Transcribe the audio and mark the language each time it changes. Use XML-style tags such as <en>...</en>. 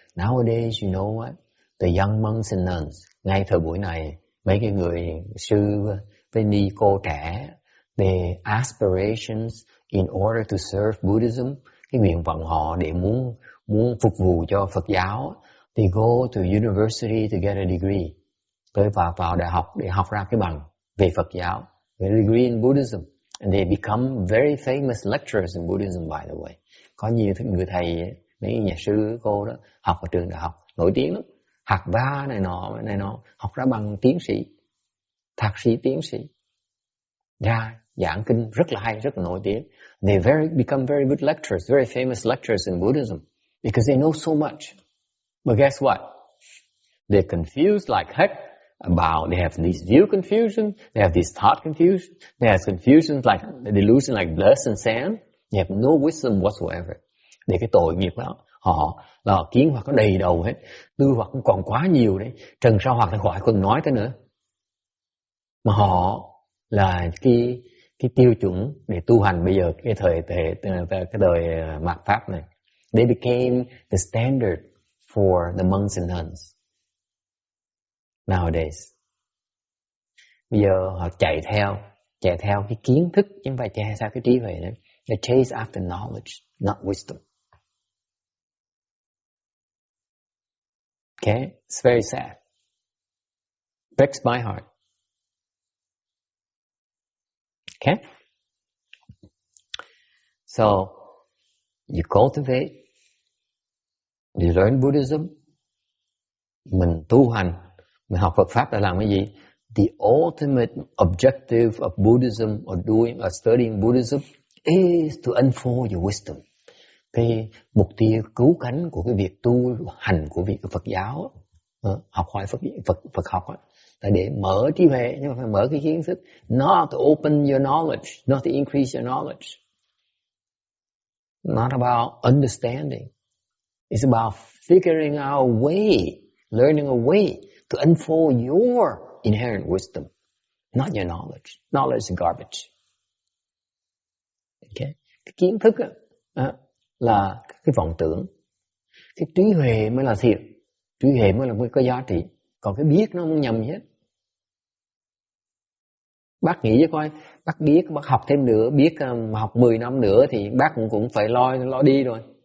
<en>Nowadays, you know what? The young monks and nuns,</en> <vi>ngay thời buổi này, mấy cái người sư với ni cô trẻ,</vi> <en>their aspirations in order to serve Buddhism,</en> <vi>cái nguyện vọng họ để muốn phục vụ cho Phật giáo,</vi> <en>they go to university to get a degree,</en> <vi>tới vào đại học để học ra cái bằng về Phật giáo,</vi> <en>a degree in Buddhism, and they become very famous lecturers in Buddhism, by the way.</en> <vi>Có nhiều người thầy, mấy nhà sư cô đó học ở trường đại học nổi tiếng lắm, học ba này nọ, học ra bằng tiến sĩ, thạc sĩ, tiến sĩ, ra giảng kinh rất là hay, rất là nổi tiếng.</vi> <en>They become very good lecturers, very famous lecturers in Buddhism, because they know so much. But guess what? They're confused like heck about, they have this view confusion, they have this thought confusion, they have confusions like, delusion like blood and sand, they have no wisdom whatsoever.</en> <vi>Để cái tội nghiệp đó, họ là kiến hoặc có đầy đầu hết, tư hoặc cũng còn quá nhiều đấy, trần sao hoặc là khỏi còn nói tới nữa. Mà họ là cái tiêu chuẩn để tu hành bây giờ, cái đời mạt Pháp này.</vi> <en>They became the standard for the monks and nuns nowadays.</en> <vi>Bây giờ họ chạy theo cái kiến thức, chứ không phải chạy theo cái trí huệ nữa.</vi> <en>They chase after knowledge, not wisdom. Okay, it's very sad. Breaks my heart. Okay? So, you cultivate, you learn Buddhism,</en> <vi>mình tu hành, mình học Phật Pháp để làm cái gì?</vi> <en>The ultimate objective of Buddhism or studying Buddhism is to unfold your wisdom.</en> <vi>Cái mục tiêu cứu cánh của cái việc tu hành của việc Phật giáo, học hỏi Phật học là để mở trí huệ, nhưng mà phải mở cái kiến thức,</vi> <en>not to open your knowledge, not to increase your knowledge, not about understanding. It's about figuring out a way, learning a way to unfold your inherent wisdom, not your knowledge. Knowledge is garbage. Okay?</en> <vi>Cái kiến thức là cái vọng tưởng, cái trí huệ mới là thiệt, trí huệ mới là mới có giá trị, còn cái biết nó không nhầm gì hết. Bác nghĩ cho coi, bác biết, bác học thêm nữa, biết mà học 10 năm nữa thì bác cũng phải lo đi rồi.</vi>